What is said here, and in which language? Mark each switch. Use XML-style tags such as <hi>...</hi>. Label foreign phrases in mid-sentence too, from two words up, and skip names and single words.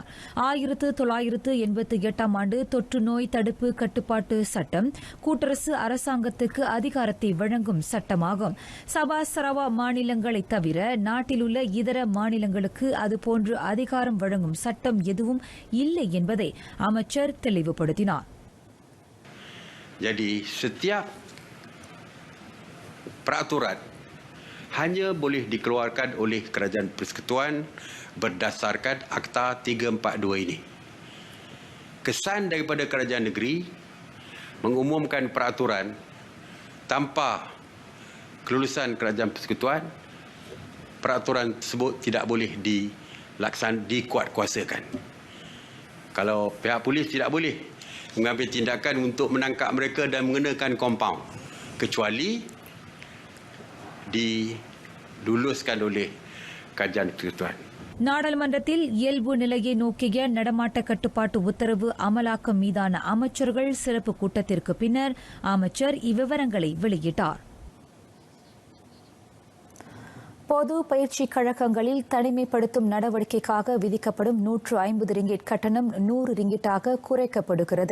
<ta>1988ஆம் ஆண்டு தொற்று நோய் தடுப்பு கட்டுப்பாட்டு சட்டம் கூட்டரசு அரசாங்கத்துக்கு அதிகாரத்தை வழங்கும் சட்டமாகும். சபா சரவா மாநிலங்களை தவிர நாட்டில் உள்ள இதர மாநிலங்களுக்கு அதுபோன்று அதிகாரம் வழங்கும் சட்டம் எதுவும் இல்லை என்பதை அமைச்சர் தெளிவுபடுத்தினார்.</ta> <ms>Jadi setiap peraturan hanya boleh dikeluarkan oleh Kerajaan Persekutuan berdasarkan Akta 342 ini. Kesan daripada kerajaan negeri mengumumkan peraturan tanpa kelulusan Kerajaan Persekutuan, peraturan tersebut tidak boleh dikuatkuasakan. Kalau pihak polis tidak boleh mengambil tindakan untuk menangkap mereka dan mengenakan kompaun kecuali diluluskan oleh Kerajaan Persekutuan.</ms> <ta>நாடாளுமன்றத்தில் இயல்பு நிலையை நோக்கிய நடமாட்ட கட்டுப்பாட்டு உத்தரவு அமலாக்கம் மீதான அமைச்சர்கள் சிறப்பு கூட்டத்திற்கு பின்னர் அமைச்சர் இவ்விவரங்களை வெளியிட்டார். பொது பயிற்சி கழகங்களில் தனிமைப்படுத்தும் நடவடிக்கைக்காக விதிக்கப்படும் 150 ரிங்கிட் கட்டணம் 100 ரிங்கிட்டாக குறைக்கப்படுகிறது.</ta>